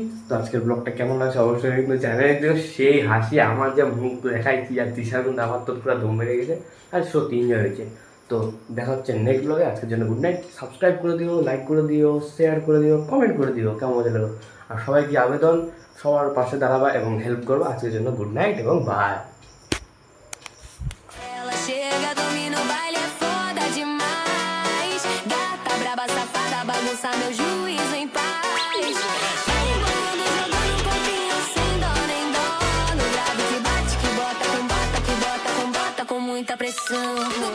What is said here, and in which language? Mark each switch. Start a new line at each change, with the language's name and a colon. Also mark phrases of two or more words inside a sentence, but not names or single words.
Bangla: তো আজকের ব্লগটা কেমন লাগছে অবশ্যই কিন্তু চ্যানেলে দিও। সেই হাসি আমার যা মুখ দেখাইছি আর তিশার কিন্তু আমার তো পুরো দম বেড়ে গেছে, আর সত্যি এনজয় হয়েছে। তো দেখা হচ্ছে নেক্সট ব্লগে। আজকের জন্য
English: good night.
Bangla: সাবস্ক্রাইব করে দিও, লাইক করে দিও, শেয়ার করে দিও, কমেন্ট করে দিও কেমন মজা লাগলো। আর সবাইকে আবেদন সবার পাশে দাঁড়াবা এবং হেল্প করবা। আজকের জন্য
English: good night
Bangla: এবং বাই।
Portuguese: Ela chega, domina o baile, é foda demais. Gata, braba, safada, bagunça meu juízo em paz. Vai embolando, jogando um corpinho sem dó nem dó. No grave que bate, que bota com bota, que bota com bota com muita pressão.